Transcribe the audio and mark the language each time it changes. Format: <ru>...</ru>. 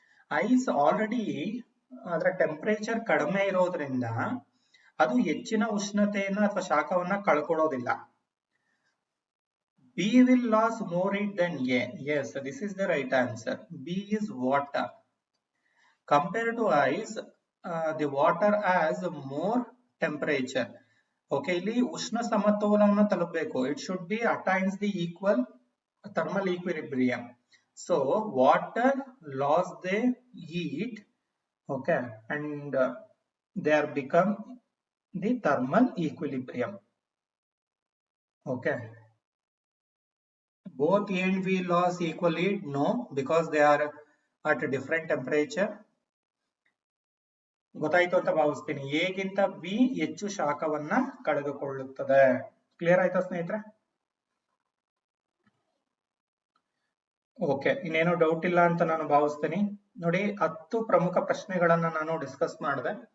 <en>Ice already</en> <kn>ಅದರ temperature ಕಡಿಮೆ ಇರೋದ್ರಿಂದ ಅದು ಹೆಚ್ಚಿನ ಉಷ್ಣತೆಯನ್ನು ಅಥವಾ ಶಾಖವನ್ನ ಕಳ್ಕೊಳ್ಳೋದಿಲ್ಲ.</kn> <en>B will lose more heat than A. Yes, this is the right answer. B is water. Compared to ice, the water has more temperature.</en> <kn>Okay, ಇಲ್ಲಿ ಉಷ್ಣ ಸಮತೋಲನವನ್ನು ತಲುಪಬೇಕು.</kn> <en>It should be attains the equal thermal equilibrium. So water lost the heat, okay, and they are become the thermal equilibrium. Okay, both A and B lost equal heat? No, because they are at a different temperature.</en> <kn>ಗೊತ್ತಾಯ್ತು ಅಂತ ಭಾವಿಸ್ತೀನಿ. A ಗಿಂತ B ಹೆಚ್ಚು ಶಾಖವನ್ನ ಕಳೆದುಕೊಳ್ಳುತ್ತದೆ. Clear ಆಯ್ತಾ ಸ್ನೇಹಿತರೆ? Okay, ಇನ್ನೇನು doubt ಇಲ್ಲ ಅಂತ ನಾನು ಭಾವಿಸ್ತೀನಿ. ನೋಡಿ, 10 ಪ್ರಮುಖ ಪ್ರಶ್ನೆಗಳನ್ನ ನಾನು ಡಿಸ್ಕಸ್ ಮಾಡಿದೆ.</kn>